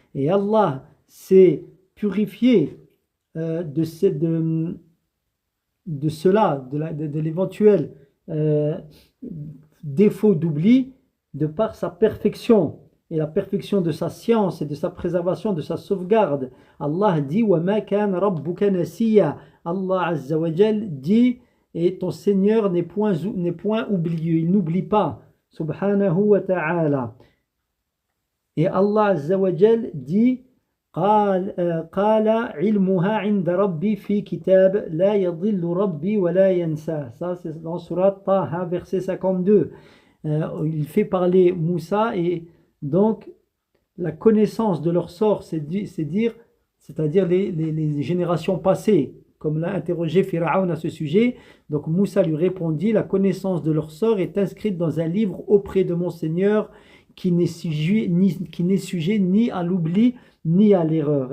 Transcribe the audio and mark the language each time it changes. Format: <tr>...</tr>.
<fr>Et Allah s'est purifié de cela, de l'éventuel défaut d'oubli, de par sa perfection et la perfection de sa science et de sa préservation, de sa sauvegarde. Allah dit</fr> <ar>وَمَا كَانَ رَبُّكَ نَسِيًّا.</ar> <fr>Allah Azza wa Jal dit et ton Seigneur n'est point oublieux, il n'oublie pas, subhanahu wa ta'ala. Et Allah Azza wa Jal dit</fr> <ar>قال علمها عند ربي في كتاب لا يضل ربي ولا ينسى.</ar> <fr>Ça c'est dans Surat Taha verset 52. Il fait parler Moussa et donc la connaissance de leur sort, c'est-à-dire les générations passées, comme l'a interrogé Pharaon à ce sujet. Donc Moussa lui répondit, la connaissance de leur sort est inscrite dans un livre auprès de mon Seigneur qui n'est sujet ni à l'oubli ni à l'erreur.</fr>